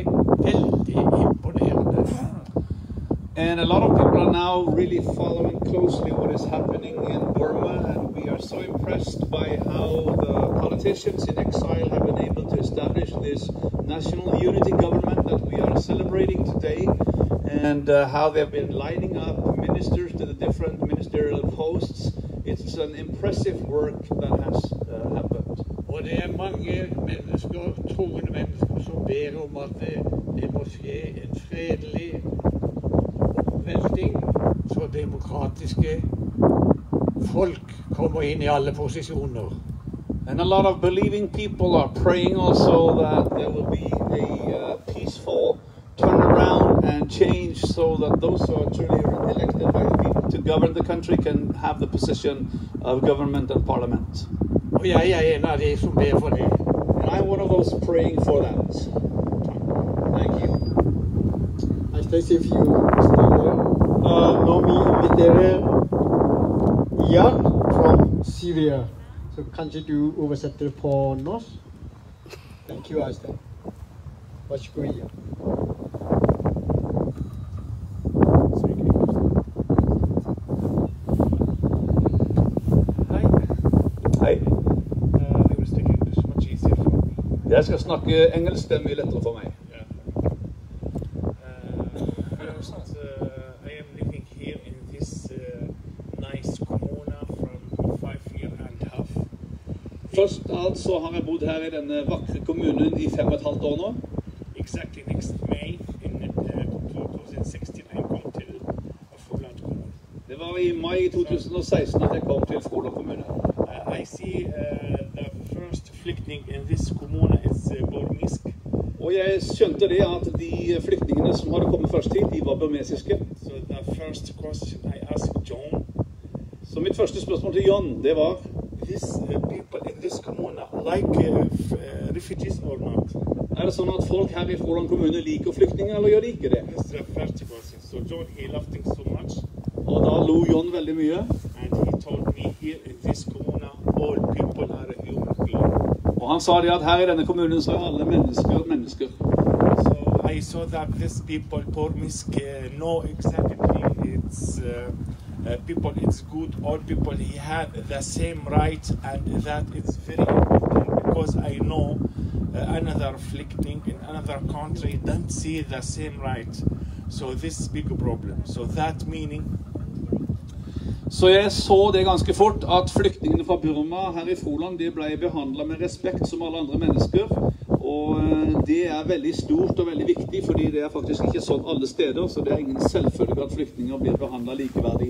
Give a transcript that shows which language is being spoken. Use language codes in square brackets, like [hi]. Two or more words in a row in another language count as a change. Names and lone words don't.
[no] Det veldig imponerende. [en] And a lot of people are now really following closely what is happening in Burma, and we are so impressed by how the politicians in exile have been able to establish this national unity government that we are celebrating today, and how they've been lining up ministers to the different ministerial posts. It's an impressive work that has happened. [no] Og det mange mennesker, troende mennesker, som ber om at det må skje en fredelig oppvelting, så demokratiske folk kommer inn i alle posisjoner. [en] And a lot of believing people are praying also that there will be a peaceful turnaround and change, so that those who are truly elected by the people to govern the country can have the position of government and parliament. [no] Og jeg en av de som ber for det. [en] And I'm one of those praying for that. Thank you. I stay safe you [no] nå vi inviterer Jan [en] from Syria. [no] Så kanskje du oversetter på norsk? [en] Thank you, [no] Øystein. Vær så god, Jan. Hei. [en] I was thinking it was much easier for me. [no] Jeg skal snakke engelsk, det er mye lettere for meg. [en] First, I am living here in this nice commune from 5 years and a half. [no] Først alt så har jeg bodd her i denne vakre kommunen i 5,5 år nå. [en] Exactly next May in 2016 I come to Froland commune. [no] Det var i mai 2016 at jeg kom til Froland kommune. [en] I see the first flykting in this commune is Burmisk. [no] Og jeg skjønte det at de flyktningene som hadde kommet først hit, de var burmesiske. [en] So the first question I asked John, [no] Så mitt første spørsmål til John, det var: [en] these people in this commune like refugees or not? [no] Er det sånn at folk her i Froland kommune liker flyktninger, eller gjør de ikke det? [en] That's the first question. So John, he loved things so much, [no] Og da lo John veldig mye. [en] and he told me here in this commune, all people are human beings. [no] Og han sa det at her i denne kommunen så er alle mennesker mennesker. [en] So I saw that these people, Burmisk, know exactly it's people, it's good. All people, he had the same right, and that is very important because I know another flykting in another country don't see the same right. So this is big problem. So that meaning [no] Så jeg så det ganske fort, at flyktningene fra Burma her i Froland, de ble behandlet med respekt som alle andre mennesker. Og det er veldig stort og veldig viktig, fordi det er faktisk ikke sånn alle steder, så det er ingen selvfølge at flyktninger blir behandlet likeverdig.